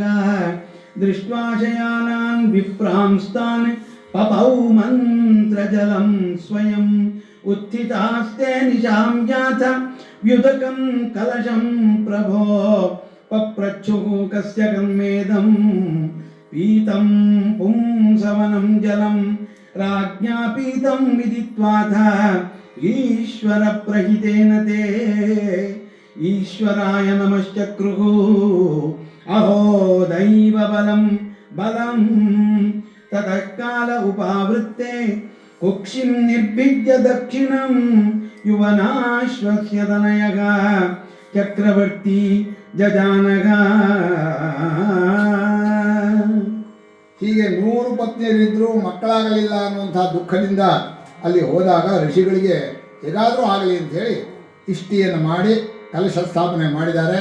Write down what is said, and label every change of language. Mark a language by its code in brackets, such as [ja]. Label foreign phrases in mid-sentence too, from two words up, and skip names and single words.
[sa] ದೃಷ್ಟ್ವಾ ಶಯಾನಾನ್ ವಿಪ್ರಾಂಸ್ತಾನ್ ಪಪೌ ಮಂತ್ರಜಲಂ ಸ್ವಯಂ ಉತ್ಥಿತಾಸ್ತೆ ನಿಶಾಂ ಜಾತ ವ್ಯುದಕಂ ಕಲಶಂ ಪ್ರಭೋ ಪಪ್ರಚ್ಛುಃ ಕಸ್ಯ ಕರ್ಮೇದಂ ಪೀತಂ ಪುಂಸವನಂ ಜಲಂ ರಾಜ್ಞಾ ಪೀತಂ ವಿದಿತ್ವಾಥ ಈಶ್ವರ ಪ್ರಹಿತೇನ ತೇ ಈಶ್ವರಾಯ ನಮಶ್ಚಕ್ರುಃ ಅಹೋ ದೈವ ಬಲಂ ಬಲಂ ತತಃ ಕಾಲ ಉಪಾವೃತ್ತೆ ಕುಕ್ಷಿಂ ನಿರ್ಭಿದ್ಯ ದಕ್ಷಿಣಂ ಯುವನಾಶ್ವಸ್ಯ ತನಯಗ ಚಕ್ರವರ್ತಿ ಜಜಾನಗ. [kn] ಹೀಗೆ 100 ಪತ್ನಿಯರಿದ್ದರೂ ಮಕ್ಕಳಾಗಲಿಲ್ಲ ಅನ್ನುವಂಥ ದುಃಖದಿಂದ ಅಲ್ಲಿ ಹೋದಾಗ ಋಷಿಗಳಿಗೆ ಹೇಗಾದರೂ ಆಗಲಿ ಅಂಥೇಳಿ ಇಷ್ಟಿಯನ್ನು ಮಾಡಿ ಕಲಶ ಸ್ಥಾಪನೆ ಮಾಡಿದ್ದಾರೆ.